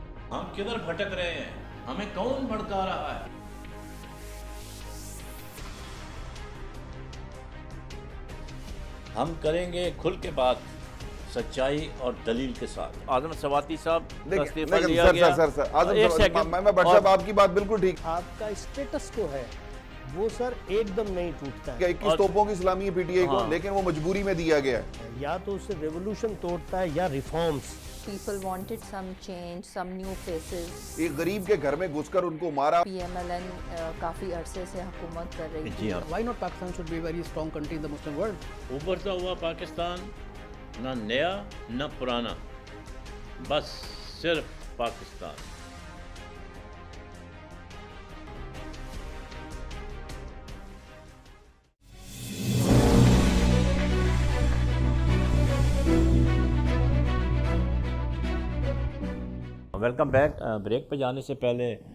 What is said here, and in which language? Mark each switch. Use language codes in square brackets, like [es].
[ur] ہم کدھر بھٹک رہے ہیں؟ ہمیں کون بھڑکا رہا ہے؟ ہم کریں گے کھل کے بات، سچائی اور دلیل کے ساتھ۔ اعظم سواتی صاحب کا استعفیٰ لیا گیا۔ سر ایک سیکنڈ، میں بٹ صاحب آپ کی بات بالکل ٹھیک آپ کا اسٹیٹس کو ہے وہ سر ایک دم نہیں ٹوٹتا ہے۔ 21 توپوں کی سلامی ہے پی ٹی آئی کو، لیکن وہ مجبوری میں دیا گیا ہے۔ یا تو اسے ریولوشن توڑتا ہے یا reforms. [en] People wanted some change, some new faces. [ur] ایک غریب کے گھر میں گھس کر ان کو مارا۔ PMLN کافی عرصے سے حکومت کر رہی تھی۔ جی ہاں، [en] Why not Pakistan should be a very strong country in the Muslim world? [ur] ابھرتا ہوا پاکستان، نہ نیا نہ پرانا، بس صرف پاکستان۔ Welcome back. بریک پہ جانے سے پہلے